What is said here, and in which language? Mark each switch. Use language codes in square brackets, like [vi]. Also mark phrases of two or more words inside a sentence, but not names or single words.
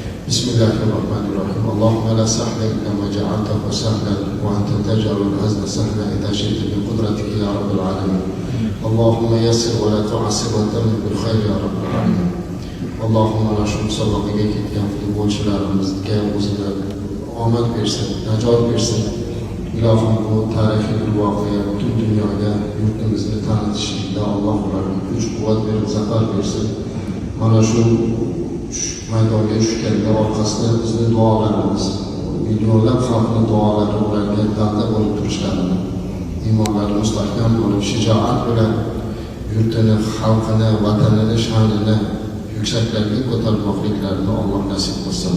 [ar] بسم الله الرحمن الرحيم. اللهم لا سهل إلا ما جعلته سهلا وأنت تجعل الحزن سهلا إذا شئت بقدرتك يا رب العالمين. اللهم يسر ولا تعسر وتمم بالخير يا رب العالمين. [uz] Allahümme la şu musobaqaga ketgan futbolchilarimizga o'zida omad bersin, najot bersin. Ilohim bu tarixiy bir voqea butun dunyoga yurtimizni tanitishlikda Alloh ularga kuch-quvvat berib zafar bersin. Mana shu maydonga tushganda orqasida bizni duolarimiz, millionlab xalqning duolari ularga dalda bo'lib turishlarini, iymonlari mustahkam bo'lib, shijoat bilan yurtini, xalqini, vatanini, sha'nini yuksaklarga ko'tarmoqliklarini Alloh nasib qilsin.